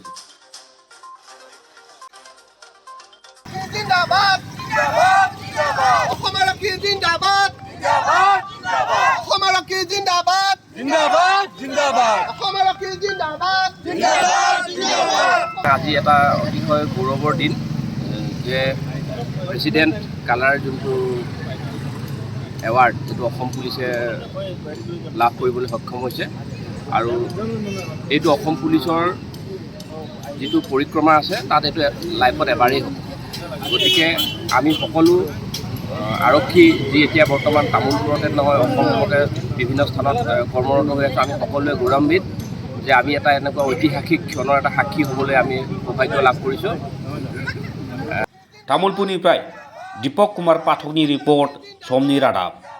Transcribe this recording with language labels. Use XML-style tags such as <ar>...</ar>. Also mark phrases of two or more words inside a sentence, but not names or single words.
<hi>जिन्दाबाद जिन्दाबाद जिन्दाबाद অসমৰক্ষী जिन्दाबाद जिन्दाबाद जिन्दाबाद অসমৰক্ষী जिन्दाबाद जिन्दाबाद जिन्दाबाद অসমৰক্ষী जिन्दाबाद जिन्दाबाद जिन्दाबाद</hi> <as>আজি এটা অতিশয় গৌৰৱৰ দিন যে প্ৰেচিডেণ্ট কালাৰ যোনটো এৱাৰ্ড যিটো অসম পুলিচে লাভ কৰিবলৈ সক্ষম হৈছে আৰু এইটো অসম পুলিচৰ যিটো পৰিক্ৰমা আছে তাত এইটো লাইফত এবাৰেই হ'ব। গতিকে আমি সকলো আৰক্ষী যি এতিয়া বৰ্তমান তামোলপুৰতে নহয় অসমতে বিভিন্ন স্থানত কৰ্মৰত হৈ আছে, আমি সকলোৱে গৌৰৱান্বিত যে আমি এটা এনেকুৱা ঐতিহাসিক ক্ষণৰ এটা সাক্ষী হ'বলৈ আমি সৌভাগ্য লাভ কৰিছোঁ।</as> <brx>तामुलपुरनिफ्राय दीपक कुमार पाठकनि रिपर्ट समनि रादाब।</brx>